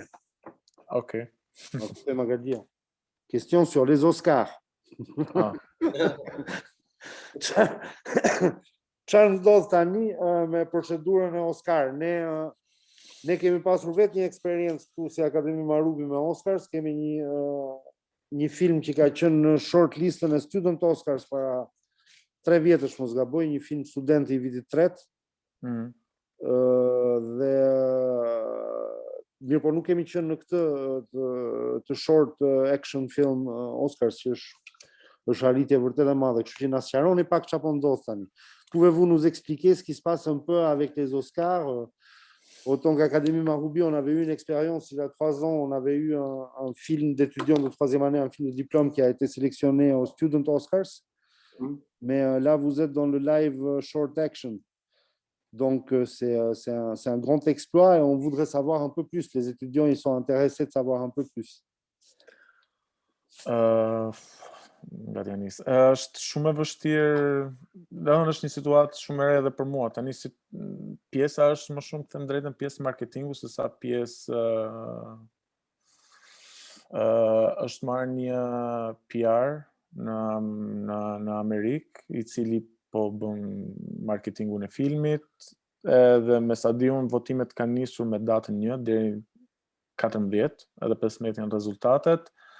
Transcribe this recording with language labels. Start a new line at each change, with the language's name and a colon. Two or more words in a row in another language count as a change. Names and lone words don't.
French: Okay. Question sur les Oscars.
Albanian: Çfarë ndodh tani me procedurën e Oscar? Ne kemi pasur vetë një eksperiencë këtu si Akademi Marubi me Oscars, kemi një film që ka qenë në short listën e Student Oscars para 3 vjetësh, mos gaboj, një film student i vitit 3. Dhe mirë, po nuk kemi qenë në këtë të
English: short action film
Albanian: Oscars, që është arritje vërtet e madhe, kështu që na sqaroni pak çfarë po ndodh tani.
French: Pouvez-vous nous expliquer ce qui se passe un peu avec les Oscars? Autant qu'Académie Maroubi, on avait eu une expérience il y a 3 ans, on avait eu un film d'étudiant de 3e année, un film de diplôme qui a été sélectionné aux Student Oscars. Mais là, vous êtes dans le
English: live short action.
French: Donc, c'est un grand exploit et on voudrait savoir un peu plus. Les étudiants, ils sont intéressés de savoir un peu plus.
Albanian: Nga t'ja nis. Është shumë e vështirë, domethënë është një situatë shumë e re edhe për mua. Tani si pjesa është më shumë të drejtën pjesë marketingu se sa pjesë është marrë një PR në Amerikë, i cili po bën marketingun e filmit, edhe me sa di unë votimet kanë nisur me datën 1 deri 14, edhe 15 janë rezultatet.